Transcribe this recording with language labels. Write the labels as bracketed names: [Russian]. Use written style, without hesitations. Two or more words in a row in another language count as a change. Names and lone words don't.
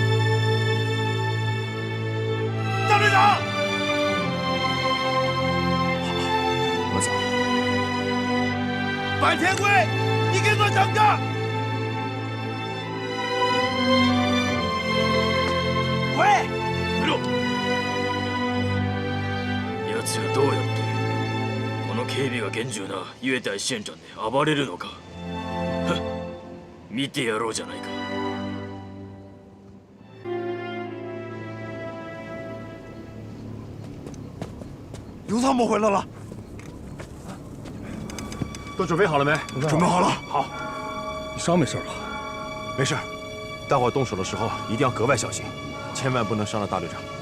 [Chinese] 大队长，我走。坂田龟，你给我等着！喂， [Japanese] 見ろ。奴がどうやってこの警備が厳重な雄大县長で暴れるのか。ふっ、見てやろうじゃないか。 [Chinese] 刘参谋回来了，都准备好了没？准备好了。好，你伤没事吧？没事，待会儿动手的时候一定要格外小心，千万不能伤了大队长。